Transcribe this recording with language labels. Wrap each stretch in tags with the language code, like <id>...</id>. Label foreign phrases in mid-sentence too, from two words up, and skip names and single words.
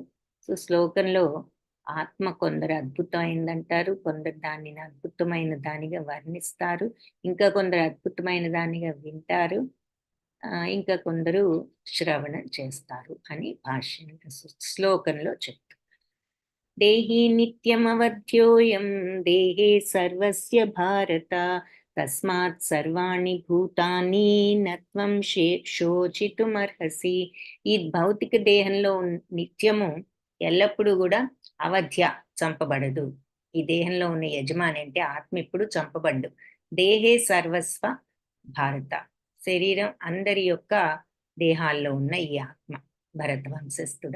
<te>సో శ్లోకంలో ఆత్మ కొందరు అద్భుతమైందంటారు, కొందరు దానిని అద్భుతమైన దానిగా వర్ణిస్తారు, ఇంకా కొందరు అద్భుతమైన దానిగా వింటారు, ఇంకా కొందరు శ్రవణం చేస్తారు అని భాష్యం శ్లోకంలో చెప్తారు.</te> <sa>దేహి నిత్యమవధ్యోయం దేహే సర్వస్య భారత తస్మాత్ సర్వాణి భూతాని నత్వం శోచితుమర్హసి.</sa> <te>ఈ భౌతిక దేహంలో నిత్యము ఎల్లప్పుడూ కూడా అవధ్య చంపబడదు. ఈ దేహంలో ఉన్న యజమాని అంటే ఆత్మ ఇప్పుడు చంపబడ్డు.</te> <sa>దేహే సర్వస్వ భారత,</sa> <te>శరీరం అందరి యొక్క దేహాల్లో ఉన్న ఈ ఆత్మ భరత వంశస్థుడా.</te>